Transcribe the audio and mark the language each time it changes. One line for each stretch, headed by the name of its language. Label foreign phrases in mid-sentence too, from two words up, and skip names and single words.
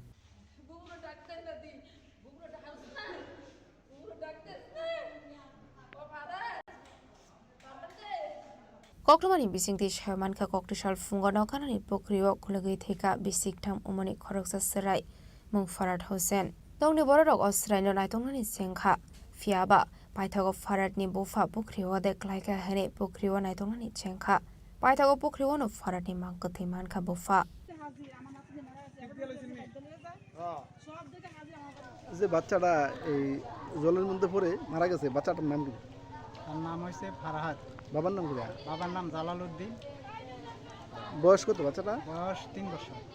Kok Borok: कक्टमानि बिसिंति सायमानखा कक्टसाल फुंगानाव कानानि पोखरियाव खुलगै थेगा बिसिकथाम उमरनि खरकसा सिराय मुं फराद हुसैन दंनि बररक अस्रायनो नायतंनानि सेंखा फियाबा पाइथागो फरादनि बुफा पोखरियाव देखलायका हेने पोखरियाव नायतंनानि सेंखा पाइथागो पोखरियावनो फरादनि मांकथै मानखा बुफा
Bangla: যে বাচ্চাটা এই জলের মধ্যে পড়ে মারা গেছে, বাচ্চাটার নাম কি? তার নাম হইছে ফারহাদ। বাবার নাম কি? বাবার নাম জালালউদ্দিন। বয়স কত বাচ্চাটা? বয়স 3 বছর।